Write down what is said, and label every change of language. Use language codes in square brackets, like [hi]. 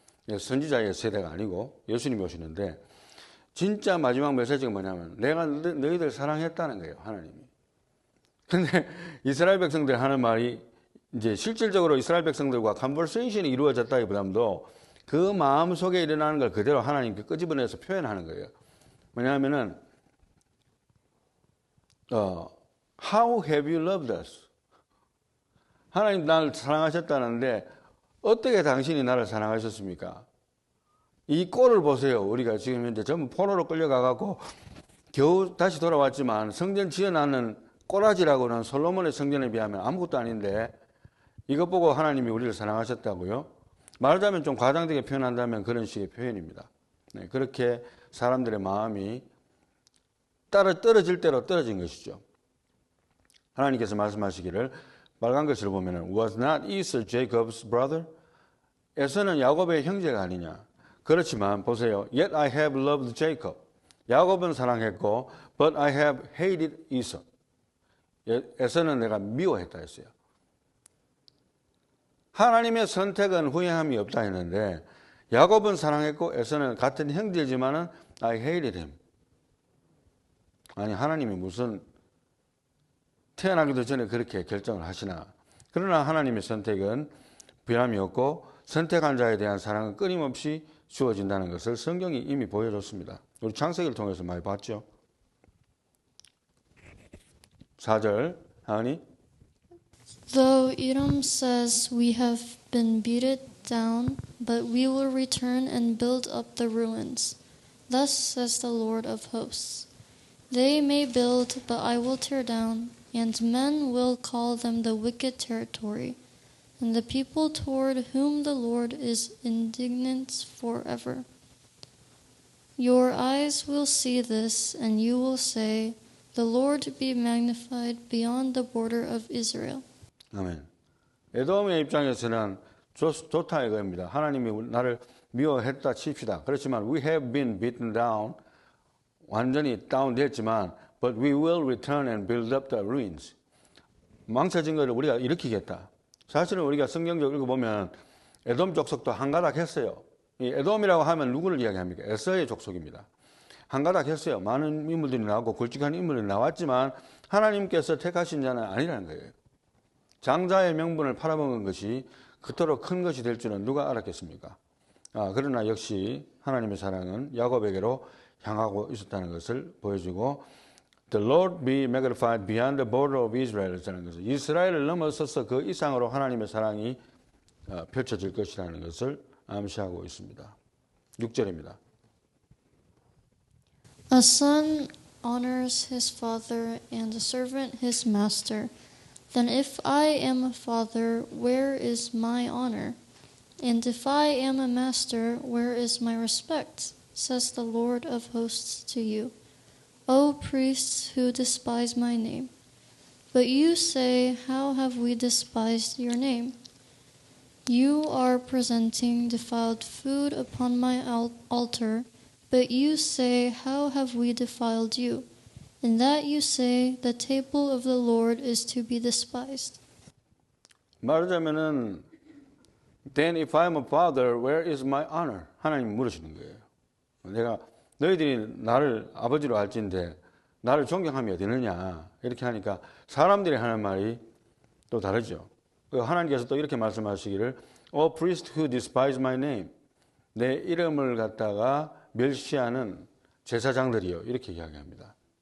[ko] 선지자의 세대가 아니고 예수님이 오시는데 진짜 마지막 메시지가 뭐냐면 내가 너희들 사랑했다는 거예요. 하나님이. 근데 이스라엘 백성들이 하는 말이 이제 실질적으로 이스라엘 백성들과 컨버세이션이 이루어졌다기보다도 그 마음 속에 일어나는 걸 그대로 하나님께 끄집어내서 표현하는 거예요. 뭐냐면은 [en] How have you loved us? [ko] 하나님 나를 사랑하셨다는데 어떻게 당신이 나를 사랑하셨습니까? 이 꼴을 보세요. 우리가 지금 현재 전부 포로로 끌려가갖고 겨우 다시 돌아왔지만 성전 지어놨는 꼬라지라고는 솔로몬의 성전에 비하면 아무것도 아닌데 이것 보고 하나님이 우리를 사랑하셨다고요? 말하자면 좀 과장되게 표현한다면 그런 식의 표현입니다. 네, 그렇게 사람들의 마음이 떨어질 대로 떨어진 것이죠. 하나님께서 말씀하시기를 빨간 글씨를 보면은 [en] Was not Esau Jacob's brother? [ko] 에서는 야곱의 형제가 아니냐. 그렇지만 보세요. [en] Yet I have loved Jacob. [ko] 야곱은 사랑했고 [en] But I have hated Esau. [ko] 에서는 내가 미워했다 했어요. 하나님의 선택은 후회함이 없다 했는데 야곱은 사랑했고 에서는 같은 형제지만은 [en] I hated him. [ko] 아니 하나님이 무슨 태어나기도 전에 그렇게 결정을 하시나. 그러나 하나님의 선택은 변함이 없고 선택한 자에 대한 사랑은 끊임없이 주어진다는 것을 성경이 이미 보여줬습니다. 우리 창세기를 통해서 많이 봤죠. 4절 하은이. [en] Though Edom says, we have been beaten down, but we will return and build up the ruins. Thus says the Lord of hosts. They may build, but I will tear down, and men will call them the wicked territory, and the people toward whom the Lord is indignant forever. Your eyes will see this, and you will say, the Lord be magnified beyond the border of Israel. [ko] 아멘. 에돔의 입장에서는 좋다 이거입니다. 하나님이 나를 미워했다 칩시다. 그렇지만 [en] we have been beaten down. [ko] 완전히 다운됐지만 [en] but we will return and build up the ruins. [ko] 망쳐진 것을 우리가 일으키겠다. 사실은 우리가 성경적으로 읽어보면 에돔 족속도 한가닥 했어요. 이 에돔이라고 하면 누구를 이야기합니까? 에서의 족속입니다. 한가닥 했어요. 많은 인물들이 나왔고 굵직한 인물이 나왔지만 하나님께서 택하신 자는 아니라는 거예요. 장자의 명분을 팔아먹은 것이 그토록 큰 것이 될 줄은 누가 알았겠습니까? 그러나 역시 하나님의 사랑은 야곱에게로 향하고 있었다는 것을 보여주고 [en] The Lord be magnified beyond the border of Israel [ko] 라는 것을 이스라엘을 넘어서서 그 이상으로 하나님의 사랑이 펼쳐질 것이라는 것을 암시하고 있습니다. 6절입니다. [en] A son honors his father and a servant his master. Then if I am a father, where is my honor? And if I am a master, where is my respect? Says the Lord of hosts to you. O priests who despise my name. But you say, how have we despised your name? You are presenting defiled food upon my altar, but you say, how have we defiled you? In that you say, the table of the Lord is to be despised. [ko] 말하자면은 [en] Then if I am a father, where is my honor? [ko] 하나님 물으시는 거예요. 내가 너희들이 나를 아버지로 할진데 나를 존경함이 어디느냐 이렇게 하니까 사람들이 하는 말이 또 다르죠. 하나님께서 또 이렇게 말씀하시기를 [en] O priest who despise my name [ko] 내 이름을 갖다가 멸시하는 제사장들이요 이렇게 이야기합니다.